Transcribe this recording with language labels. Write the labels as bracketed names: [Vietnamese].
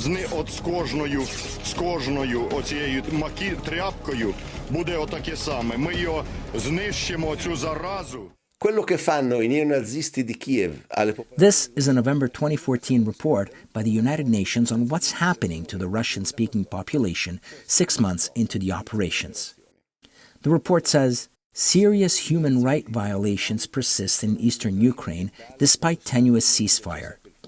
[Ukrainian] От з кожною оцією тряпкою буде отаке саме. Ми його знищимо, цю заразу. [Italian] quello che fanno i neonazisti di Kiev alle [English] This is a November 2014 report by the United Nations on what's happening to the Russian-speaking population 6 months into the operations. The report says, serious human rights violations persist in eastern Ukraine despite tenuous ceasefire.